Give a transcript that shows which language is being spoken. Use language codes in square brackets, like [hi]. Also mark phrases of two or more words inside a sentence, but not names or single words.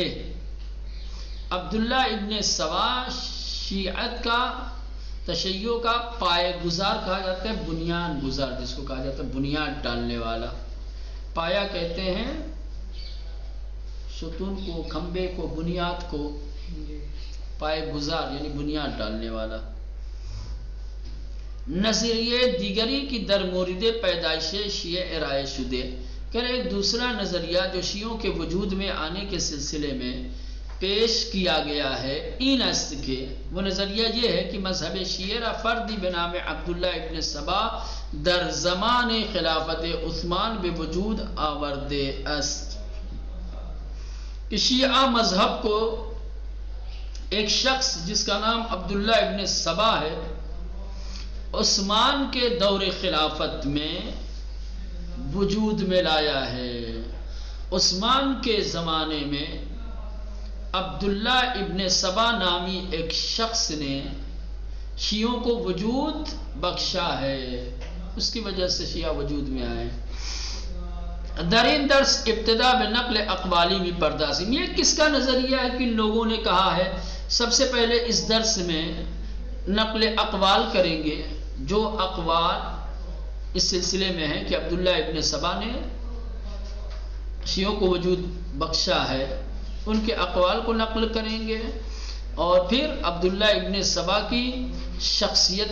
[ur] عبداللہ ابن سبا شیعت کا، تشیع کا پائے گزار کہا جاتا ہے، بنیاد گزار جس کو کہا جاتا ہے، بنیاد ڈالنے والا۔ پایا کہتے ہیں ستون کو، کھمبے کو، بنیاد کو، پائے گزار یعنی بنیاد ڈالنے والا۔ [fa] نظریہ دیگری کی در مورد پیدائش شیعہ ارائے شدے، [ur] کہ ایک دوسرا نظریہ جو شیعوں کے وجود میں آنے کے سلسلے میں پیش کیا گیا ہے [fa] این است کے، [ur] وہ نظریہ یہ ہے کہ [fa] مذہب شیعہ را فردی بنام عبداللہ ابن سبا در زمان خلافت عثمان بے وجود آورده است، [ur] کہ شیعہ مذہب کو ایک شخص جس کا نام عبداللہ ابن سبا ہے عثمان کے دور خلافت میں وجود میں لایا ہے۔ عثمان کے زمانے میں عبداللہ ابن سبا نامی ایک شخص نے شیعوں کو وجود بخشا ہے، اس کی وجہ سے شیعہ وجود میں آئے۔ [fa] در این درس ابتدا بنقل اقوالی بھی پردازیم، [ur] یہ کس کا نظریہ ہے کہ لوگوں نے کہا ہے؟ سب سے پہلے اس درس میں نقل اقوال کریں گے، جو اقوال اس سلسلے میں ہے کہ عبداللہ ابن سبا نے شیعوں کو وجود بخشا ہے، ان کے اقوال کو نقل کریں گے، اور پھر عبداللہ ابن سبا کی شخصیت